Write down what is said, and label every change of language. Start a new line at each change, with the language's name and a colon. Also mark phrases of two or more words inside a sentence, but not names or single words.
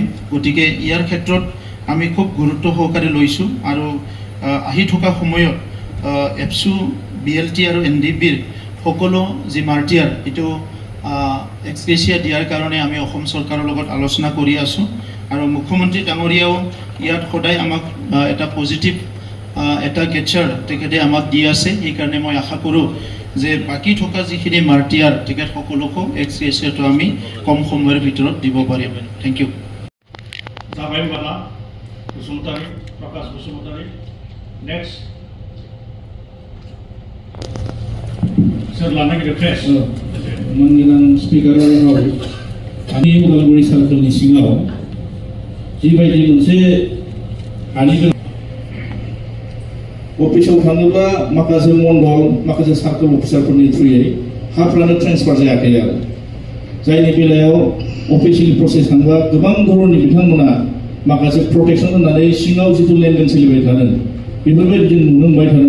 Assamese: গতিকে ইয়াৰ ক্ষেত্ৰত আমি খুব গুৰুত্ব সহকাৰে লৈছো আৰু আহি থকা সময়ত এপসু বিএলটি আৰু এনডিপিৰ সকলো যি মাৰ্টিয়াৰ এইটো এক্সগ্ৰেচিয়া দিয়াৰ কাৰণে আমি অসম চৰকাৰৰ লগত আলোচনা কৰি আছো আৰু মুখ্যমন্ত্ৰী ডাঙৰীয়াও ইয়াত সদায় আমাক এটা পজিটিভ এটা গেচাৰ তেখেতে আমাক দি আছে। এই কাৰণে মই আশা কৰোঁ যে বাকি থকা যিখিনি মাৰ্টিয়াৰ তেখেত সকলোকো এক্সগ্ৰেচিয়াটো আমি কম সময়ৰ ভিতৰত দিব পাৰিম।
English: Thank you.
Assamese: জামাইবালা বসুমতাৰী, প্ৰকাশ বসুমতাৰী।
Bodo: নেক্সট सोर लाना रिक्वेस्ट मानगोनां स्पिकाराव आंनि उदालगुरि सार्कोलनि सिङाव जिबायदि मोनसे हानि अफिसाव थाङोब्ला माखासे मण्डल माखासे सार्कोल अफिसारफोरनि थ्रुयै हाफ्रानो ट्रेन्सफार जायाखै आरो जायनि बेलायाव
English: official process
Bodo: थांबा गोबां धरननि बिथांमोना माखासे प्रटेक्सन होनानै सिङाव जिथु लेनदेन सोलिबाय थादों बेफोरबायदि जों नुनो मोनबाय थादों।